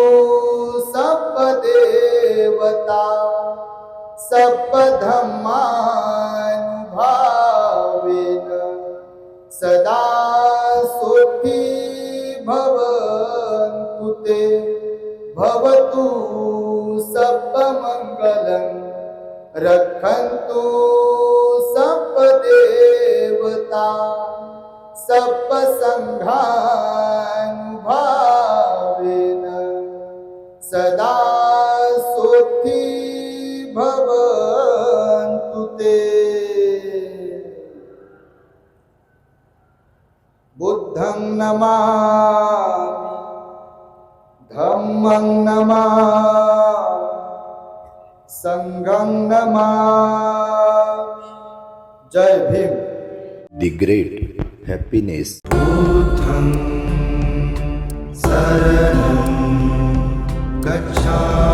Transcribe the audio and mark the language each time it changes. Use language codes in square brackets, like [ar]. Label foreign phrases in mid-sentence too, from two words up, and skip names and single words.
[pi] सर्वदेवता सर्वधर्मानुभावेन सदा सुखी भवन्तु ते भवतु सर्वमङ्गलं रक्षन्तु सर्वदेवता सर्वसङ्घानुभावेन सदा सुखी भवन्तु ते बुद्धं नमामि धम्मं नमामि संघं नमामि [hi] जय भीम [en] The great happiness. [pi] बुद्धं शरणं गच्छामि